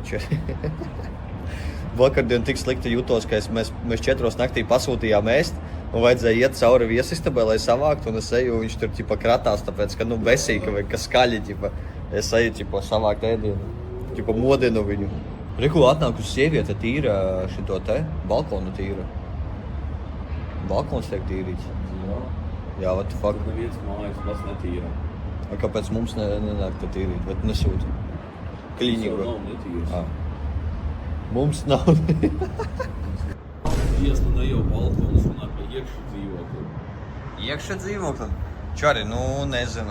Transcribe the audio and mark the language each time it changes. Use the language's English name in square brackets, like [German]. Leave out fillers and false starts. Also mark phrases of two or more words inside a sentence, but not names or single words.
[Latvian] Vakardien tik slikti jutos, ka mēs 4 naktī pasūtījām ēst un vajadzēja iet cauri viesistabai, lai savāktu, un es eju, viņš tur ķipa kratās, tāpēc, ka nu besīka vai ka skaļi, ķipa. Es eju ķipa savākt ēdienu, ķipa modinu viņu. Reku atnāk uz sieviete tīra šito te, balkonu tīra. Balkons tiek tīrīts. Jā, [English] what the fuck? [Latvian] Tad neviens mājas pats netīra. Kāpēc mums nenāk te tīrīt, bet nesūta? Kliņīgo. Nav netīras. Mums nav. Iesla ne jau balkonus runāt par iekšu dzīvokli. Iekšā dzīvokli? Čari, nu nezinu.